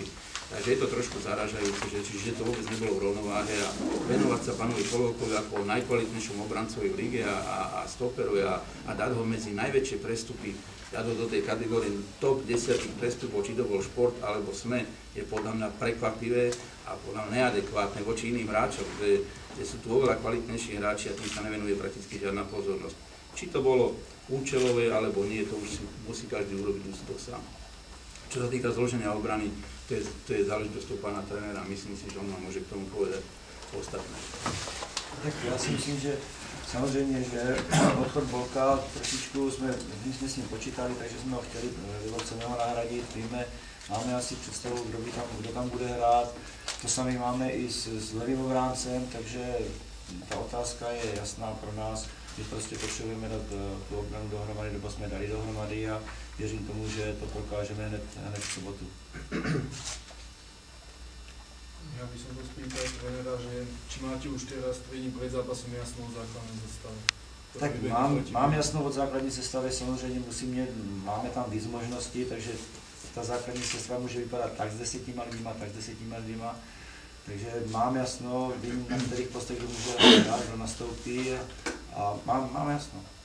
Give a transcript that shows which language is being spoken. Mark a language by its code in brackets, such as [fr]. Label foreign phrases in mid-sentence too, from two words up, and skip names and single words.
[sk] Takže je to trošku zaražajúce, že to vôbec nebolo v rovnováhe a venovať sa pánovi Polievkovi ako najkvalitnejšom obrancovi v lige a stoperovi a dať ho medzi najväčšie prestupy, dať ho do tej kategórie top 10 prestupov, či to bol Šport alebo SME, je podľa mňa prekvapivé a podľa mňa neadekvátne voči iným hráčom, kde sú tu oveľa kvalitnejší hráči a tým sa nevenuje prakticky žiadna pozornosť. Či to bolo účelové alebo nie, to už musí každý urobiť ústok sám. Čo sa týka zloženia obrany, to je záležitosť pána trénera, myslím si, že on nám môže k tomu povedať ostatné. [cs] Tak já si myslím, že samozřejmě, že odchod Bolka trošičku jsme s ním počítali, takže jsme ho chtěli vyloceného nahradit, víme, máme asi představu, kdo tam bude hrát, to samé máme i s levým obráncem, takže ta otázka je jasná pro nás, že prostě potřebujeme dát tu obranu tým dohromady, nebo jsme dali dohromady a věřím tomu, že to prokážeme hned v sobotu. [sk] Ja by som to spýtal trénera, že či máte už teraz tréning pred zápasom jasnou základnú zostavu? [cs] Tak mám jasno od základní sestavy, samozřejmě máme tam víc možností, takže ta základní sestava může vypadat tak s 10 lidma, tak s 10 lidma. Takže mám jasno, vím, na kterých postech kdo může hrát, kdo nastoupí a mám jasno.